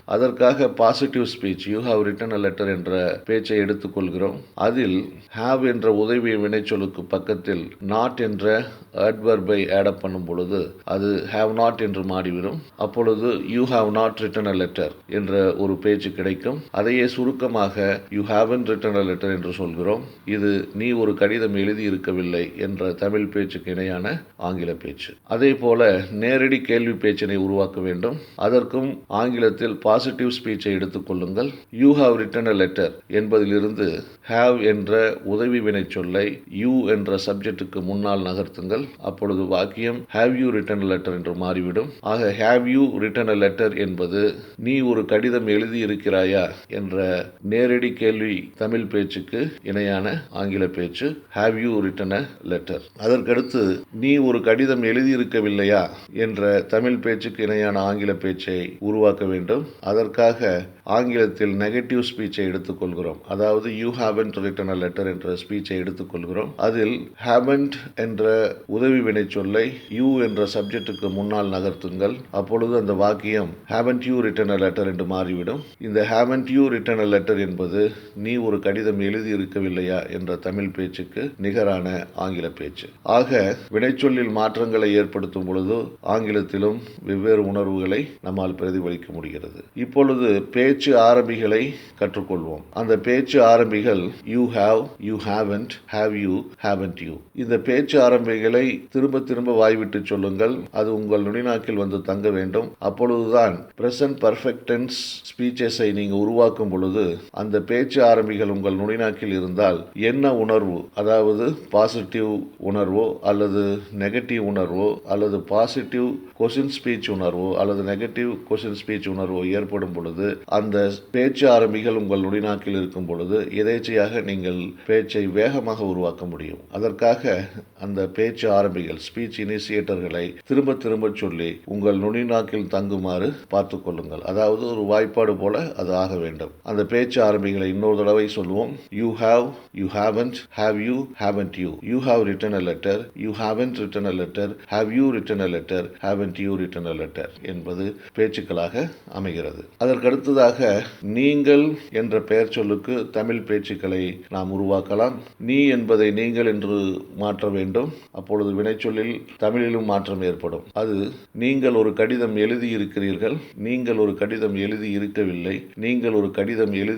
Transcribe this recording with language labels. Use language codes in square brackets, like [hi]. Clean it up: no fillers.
[ta] அதற்காக [en] positive speech you have written a letter [ta] என்ற பேச்சை எடுத்துக்கொள்கிறோம். அதில் ஹாவ் என்ற உதவி வினைச்சொல்லுக்கு பக்கத்தில் நாட் என்ற அட்வர்பை ஆட் பண்ணும் பொழுது அது ஹாவ் நாட் என்று மாறிவிடும். அப்பொழுது [en] you have not written a letter [ta] என்ற ஒரு பேச்சு கிடைக்கும். அதையே சுருக்கமாக [en] you haven't written a letter [ta] என்று சொல்கிறோம். இது நீ ஒரு கடிதம் எழுதி இருக்கவில்லை என்ற தமிழ் பேச்சுக்கு இணையான ஆங்கில பேச்சு. அதே போல நேரடி கேள்வி பேச்சினை உருவாக்க வேண்டும். அதற்கும் ஆங்கிலத்தில் பாசிட்டிவ் ஸ்பீச்சை எடுத்துக்கொள்ளுங்கள். [en] you have written a letter [ta] என்பதிலிருந்து have என்ற உதவி வினை சொல்லை you என்ற சப்ஜெக்டுக்கு முன்னால் நகர்த்துங்கள். அப்பொழுது வாக்கியம் [en] have you written a letter [ta] என்று மாறிவிடும். ஆக [en] have you written a letter [ta] என்பது நீ ஒரு கடிதம் எழுதி இருக்கிறாயா என்ற நேரடி கேள்வி தமிழ் பேச்சுக்கு இணையான ஆங்கில பேச்சு [en] have you written a letter. [ta] அதற்கடுத்து நீ ஒரு கடிதம் எழுதியிருக்கவில்லையா என்ற தமிழ் பேச்சுக்கு இணையான ஆங்கில பேச்சை உருவாக்க வேண்டும். அதற்காக ஆங்கிலத்தில் நெகட்டிவ் ஸ்பீச்சை எடுத்துக்கொள்கிறோம். அதாவது [en] you haven't written a letter [ta] என்ற ஸ்பீச்சை எடுத்துக்கொள்கிறோம். அதில் haven't என்ற உதவி வினை சொல்லை you என்ற சப்ஜெக்டுக்கு முன்னால் நகர்த்துங்கள். அப்பொழுது அந்த வாக்கியம் [en] haven't you written a letter [ta] என்று மாறிவிடும். இந்த [en] haven't you written a letter [ta] என்பது நீ ஒரு கடிதம் எழுதி இருக்கவில்லையா என்ற தமிழ் பேச்சுக்கு நிகரான ஆங்கில பேச்சு. ஆக வினைச்சொல்லில் மாற்றங்களை ஏற்படுத்தும் பொழுது ஆங்கிலத்திலும் வெவ்வேறு உணர்வுகளை நம்மால் பிரதிபலிக்க முடிகிறது. இப்பொழுது பேச்சு ஆரம்பிகளை கற்றுக்கொள்வோம். அந்த பேச்சு ஆரம்பிகள் [en] you have, you haven't, have you, haven't you. [ta] இந்த பேச்சு ஆரம்பிகளை திரும்ப திரும்ப வாய்விட்டு சொல்லுங்கள். அது உங்கள் நுனிநாக்கில் வந்து தங்க வேண்டும். அப்பொழுதுதான் பிரசன்ட் பர்ஃபெக்ட் டென்ஸ் ஸ்பீச்சஸை நீங்க உருவாக்கும் பொழுது அந்த பேச்சு ஆரம்பிகள் உங்கள் நுனிநாக்கில் இருந்தால் என்ன உணர்வு, அதாவது பாசிட்டிவ் உணர்வோ அல்லது நெகட்டிவ் உணர்வோ அல்லது பாசிட்டிவ் கொஸ்டின் ஸ்பீச் உணர்வோ அல்லது நெகட்டிவ் கொஸ்டின் ஸ்பீச் உணர்வோ ஏற்படும் பொழுது அந்த பேச்சு ஆரம்பிகள் உங்கள் நுனிநாக்கில் இருக்கும் பொழுது எதேச்சையாக நீங்கள் பேச்சை வேகமாக உருவாக்க முடியும். அதற்காக அந்த பேச்சு ஆரம்பிகள் ஸ்பீச் இனிஷியேட்டர்களை திரும்ப திரும்ப சொல்லி உங்கள் நுனிநாக்கில் தங்குமாறு பார்த்துக் கொள்ளுங்கள். அதாவது ஒரு வாய்ப்பாடு போல அது ஆக வேண்டும். அந்த பேச்சு ஆரம்பிகளை இன்னொரு தடவை சொல்லுவோம். [en] you have, you haven't, have you, haven't you. you have written a letter, you haven't written a letter, have you written a letter, haven't you written a letter [ta] என்பது பேச்சுக்களாக அமைகிறது. அதற்கடுத்ததாக நீங்கள் என்ற பெயர் சொல்லுக்கு தமிழ் பேச்சுக்களை நாம் உருவாக்கலாம். நீ என்பதை நீங்கள் என்று மாற்ற வேண்டும். அப்பொழுது வினைச்சொல்லில் தமிழிலும் மாற்றம் ஏற்படும். அது நீங்கள் ஒரு கடிதம் எழுதி இருக்கிறீர்கள், நீங்கள் ஒரு கடிதம் எழுதி இருக்கவில்லை, நீங்கள் ஒரு கடிதம் எழுதி